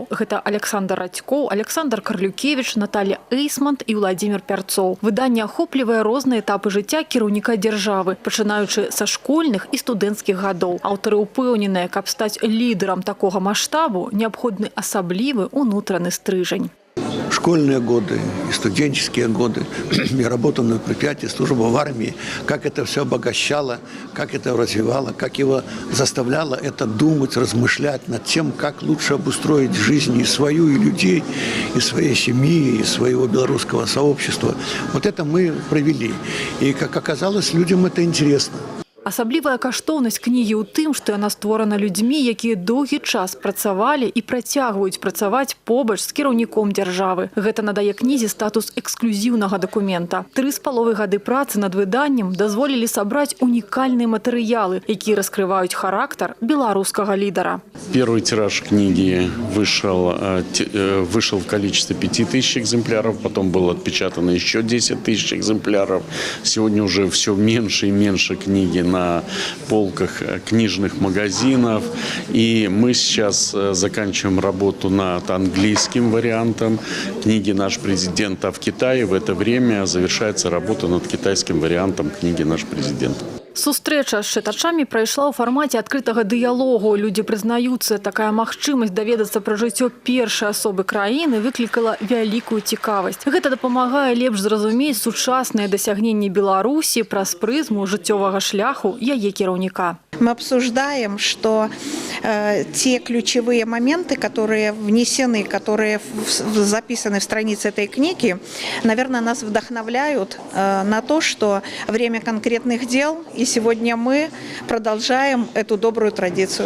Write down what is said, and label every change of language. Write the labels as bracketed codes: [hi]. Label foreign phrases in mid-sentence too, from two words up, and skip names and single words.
[be] Гэта Александр Радзькоў, Александр Карлюкевіч, Наталья Эйсмонт і Владзімір Пярцоў. Выданне ахоплівае розныя этапы жыцця кіраўніка дзяржавы, пачынаючы са школьных і студэнцкіх гадоў. Аўтары ўпэўненыя, каб стаць лідарам такога маштабу, неабходны асаблівы ўнутраны стрыжань. [ru] Школьные годы и студенческие годы, я работал на предприятии, служба в армии, как это все обогащало, как это развивало, как его заставляло это думать, размышлять над тем, как лучше обустроить жизнь и свою, и людей, и своей семьи, и своего белорусского сообщества. Вот это мы провели. И, как оказалось, людям это интересно. [be] Асаблівая каштоўнасць кнігі ў тым, што яна створана людзьмі, якія доўгі час працавалі і працягваюць працаваць побач з кіраўніком дзяржавы. Гэта надае кнізе статус эксклюзіўнага дакумента. 3,5 гады працы над выданнем дазволілі сабраць унікальныя матэрыялы, якія раскрываюць характар беларускага лідара. [ru] Первый тираж книги вышел в количестве 5000 экземпляров, потом было отпечатано еще 10 000 экземпляров. Сегодня уже все меньше и меньше книги на полках книжных магазинов. И мы сейчас заканчиваем работу над английским вариантом книги «Наш президент», а в Китае в это время завершается работа над китайским вариантом книги «Наш президент». [be] Сустрэча з чытачамі прайшла ў фармаце адкрытага дыялогу. Людзі прызнаюцца, такая магчымасць даведацца пра жыццё першай асобы краіны выклікала вялікую цікавасць. Гэта дапамагае лепш зразумець сучасныя дасягненні Беларусі праз прызму жыццёвага шляху яе кіраўніка. [ru] Мы обсуждаем, что те ключевые моменты, которые внесены, которые записаны в странице этой книги, наверное, нас вдохновляют на то, что время конкретных дел, и сегодня мы продолжаем эту добрую традицию.